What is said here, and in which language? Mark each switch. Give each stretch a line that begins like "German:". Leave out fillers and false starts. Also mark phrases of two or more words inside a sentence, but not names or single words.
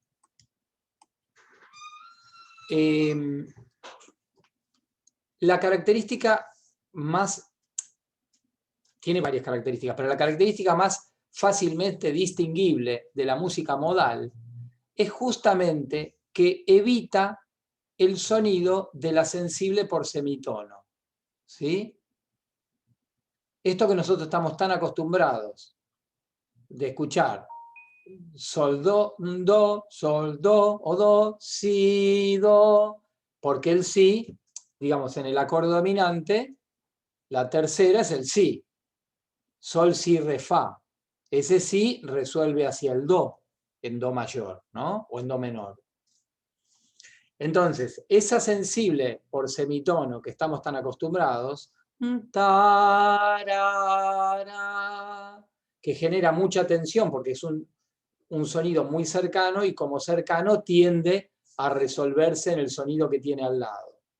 Spanish: La característica más, tiene varias características, pero la característica más fácilmente distinguible de la música modal es justamente que evita el sonido de la sensible por semitono. ¿Sí? Esto que nosotros estamos tan acostumbrados de escuchar sol, do, o do, si, do, porque el si, digamos, en el acorde dominante, la tercera es el si. Sol, si, re, fa. Ese si resuelve hacia el do, en do mayor, ¿no? O en do menor. Entonces, esa sensible por semitono que estamos tan acostumbrados, tarara, que genera mucha tensión porque es un sonido muy cercano y como cercano tiende a resolverse en el sonido que tiene al lado.